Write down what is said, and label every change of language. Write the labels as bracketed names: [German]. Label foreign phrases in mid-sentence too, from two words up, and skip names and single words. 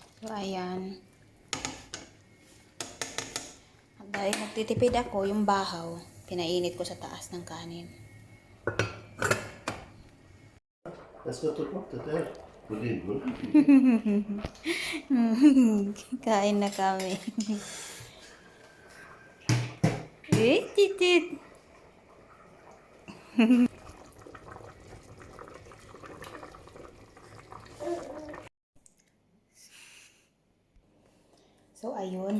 [Filipino] ayan. At dahil nagtitipid ako, yung bahaw, pinainit ko sa taas ng kanin. [Swedish] Jag ska ta bort det där på din mun. [Filipino] Kain na kami. Eh, titit. So, ayun.